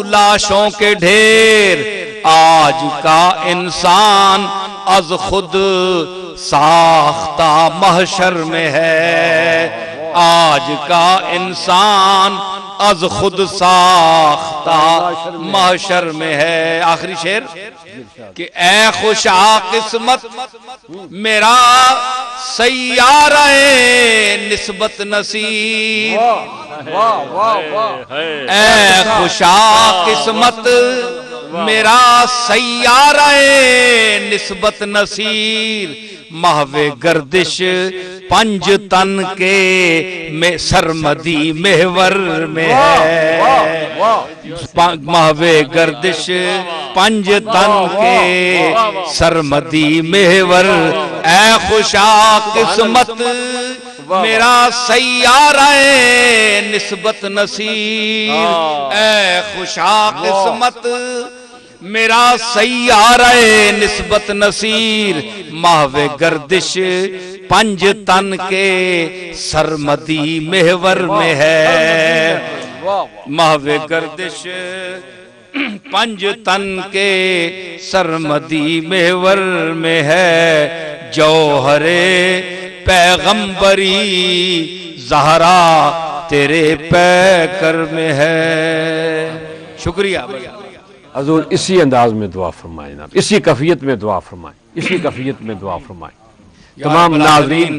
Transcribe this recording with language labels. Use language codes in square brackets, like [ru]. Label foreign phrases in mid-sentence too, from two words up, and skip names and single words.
[ur] لاشوں کے ڈھیر آج کا انسان از خود ساختہ محشر میں ہے آج کا انسان از خود ساختہ محشر میں ہے آخری شعر کہ اے خوشا قسمت میرا سیارہ نسبت نصیب اے خوشا قسمت میرا سیارہ نسبت نصیر محو گردش پنج تن کے میں سرمدی محور میں ہے محو گردش پنج تن کے سرمدی محور اے خوشا قسمت میرا سیارہ نسبت نصیر اے خوشا قسمت میرا سیارہ نسبت نصیر محو گردش پنج تن کے سرمدی محور میں ہے محو گردش پنج تن کے سرمدی محور میں ہے جوہر پیغمبری زہرا تیرے پیکر میں ہے شکریہ حضور اسی انداز میں دعا فرمائیں جناب اسی کیفیت میں دعا فرمائیں اسی کیفیت میں دعا فرمائیں تمام ناظرین